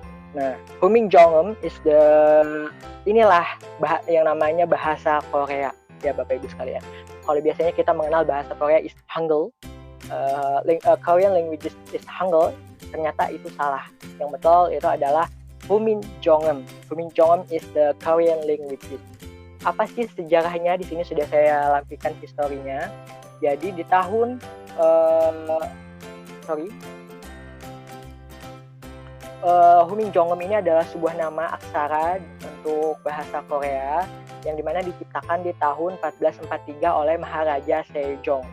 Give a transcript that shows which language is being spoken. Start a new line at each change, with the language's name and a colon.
Indonesian: Nah, Humin Jong-eum is inilah yang namanya bahasa Korea ya Bapak Ibu sekalian. Kalau biasanya kita mengenal bahasa Korea is Hangul,
English: Korean language is Hangul,
Indonesian: ternyata itu salah. Yang betul itu adalah Humin Jong-eum.
English: Humin Jong-eum is the Korean language.
Indonesian: Apa sih sejarahnya? Di sini sudah saya lampikan historinya. Jadi di tahun Humin Jong-eum ini adalah sebuah nama aksara untuk bahasa Korea yang dimana diciptakan di tahun 1443 oleh Maharaja Sejong.